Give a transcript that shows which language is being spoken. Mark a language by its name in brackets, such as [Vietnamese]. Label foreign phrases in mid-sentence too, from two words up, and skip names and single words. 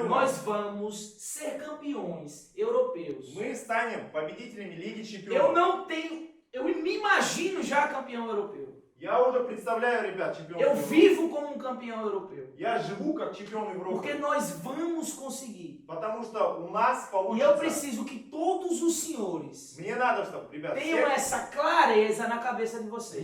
[Portuguese] Nós vamos ser campeões europeus. [Russian] мы станем победителями Лиги [Portuguese] Eu [Russian] Чемпионов. [Portuguese] não tenho. Eu me imagino já campeão europeu. [Russian] Я уже представляю, ребят, чемпион [Portuguese] Eu [Russian] Европы. [Portuguese] vivo como um campeão europeu. [Russian] Я живу как чемпион Европы. [Portuguese] Porque nós vamos conseguir. [Russian] Потому что у нас [Portuguese] E [Russian] получится. [Portuguese] eu preciso que todos os senhores [Russian] Мне надо, чтобы, ребят, [Portuguese] tenham essa clareza na cabeça de vocês.